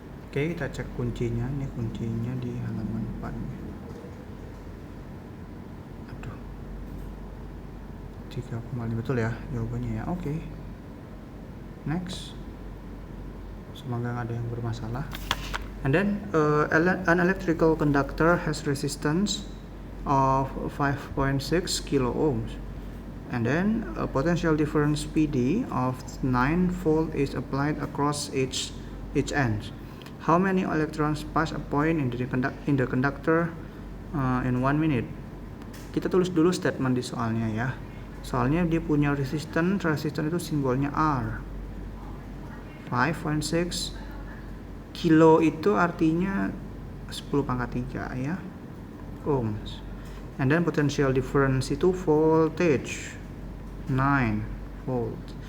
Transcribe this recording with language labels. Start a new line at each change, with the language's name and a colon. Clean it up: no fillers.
Indonesian: Oke, kita cek kuncinya. Ini kuncinya di halaman 4 nih. Aduh, 3,5 betul ya jawabannya ya. Oke, next. Semoga nggak ada yang bermasalah.
English: And then an electrical conductor has resistance of 5.6 kilo ohms, and then a potential difference PD of 9 volt is applied across each end. How many electrons pass a point in the conductor in 1 minute?
Indonesian: Kita tulis dulu statement di soalnya ya. Soalnya dia punya resistance itu simbolnya R. 5.6 kilo itu artinya 10 pangkat 3 ya, ohms.
English: And then potential difference itu voltage 9 volt.